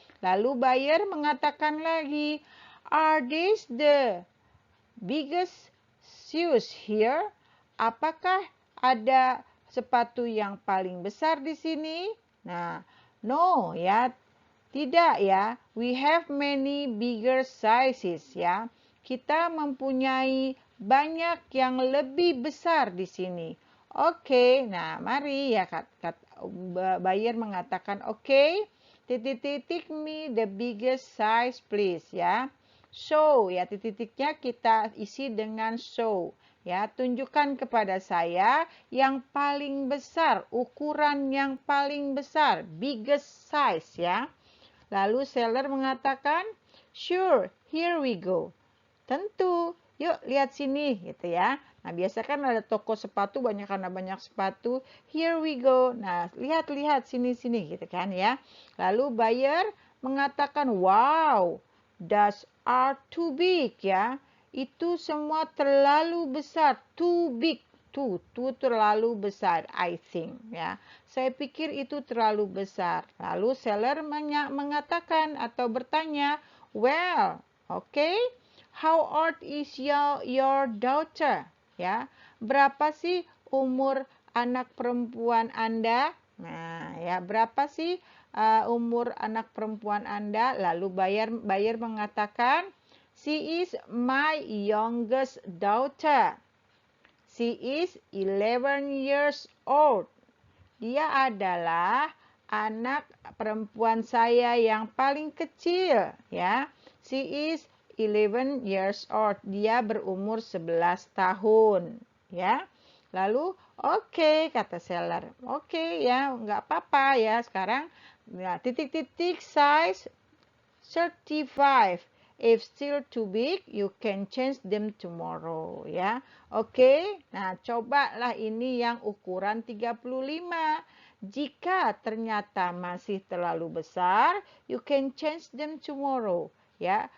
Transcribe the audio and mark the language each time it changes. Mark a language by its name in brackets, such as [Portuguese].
[Indonesian] Lalu buyer mengatakan lagi, [English] are these the biggest shoes here? [Indonesian] Apakah ada sepatu yang paling besar di sini? Nah, no ya. Tidak ya. [English] We have many bigger sizes ya. [Indonesian] Kita mempunyai banyak yang lebih besar di sini. Oke, nah mari ya buyer mengatakan oke, titik-titik [English] me the biggest size please [Indonesian] ya. So ya, titik-titiknya kita isi dengan so ya. Tunjukkan kepada saya yang paling besar, ukuran yang paling besar, [English] biggest size [Indonesian] ya. Lalu seller mengatakan, [English] sure, here we go. [Indonesian] Tentu, yuk lihat sini gitu ya. Nah, biasa kan ada toko sepatu banyak karena banyak sepatu. [English] Here we go. [Indonesian] Nah, lihat-lihat sini-sini gitu kan ya. Lalu buyer mengatakan, [English] wow, those are too big ya. [Indonesian] Itu semua terlalu besar, [English] too big. [Indonesian] Tuh terlalu besar, [English] I think [Indonesian] ya. Saya pikir itu terlalu besar. Lalu seller mengatakan atau bertanya, [English] well, okay. How old is your daughter? [Indonesian] Ya, berapa sih umur anak perempuan Anda? Nah, ya berapa sih umur anak perempuan Anda? Lalu buyer mengatakan, [English] she is my youngest daughter. She is 11 years old. [Indonesian] Dia adalah anak perempuan saya yang paling kecil, ya. [English] She is 11 years old. [Indonesian] Dia berumur 11 tahun, ya. Lalu, oke, kata seller. Oke, ya, nggak apa-apa ya. Sekarang, ya, titik-titik size 35. [English] If still too big, you can change them tomorrow, ya. [Indonesian] Oke, nah cobalah ini yang ukuran 35. Jika ternyata masih terlalu besar, [English] you can change them tomorrow, [Indonesian] ya.